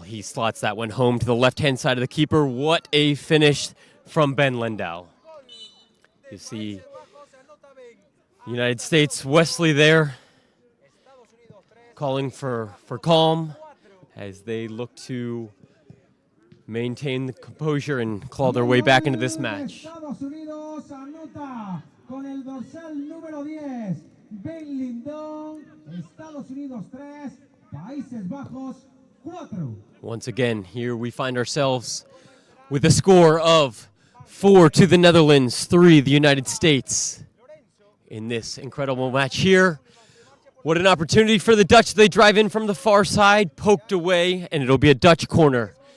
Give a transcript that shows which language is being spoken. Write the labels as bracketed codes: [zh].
[en] He slots that one home to the left-hand side of the keeper. What a finish from Ben Lindau. You see United States Wesley there calling for calm as they look to maintain the composure and claw their way back into this match. [es] Estados Unidos anota con el dorsal número 10, Ben Lindau. Estados Unidos 3, Países Bajos 4. [en] Once again, here we find ourselves with a score of 4 to the Netherlands, 3 the United States in this incredible match here. What an opportunity for the Dutch. They drive in from the far side, poked away, and it'll be a Dutch corner.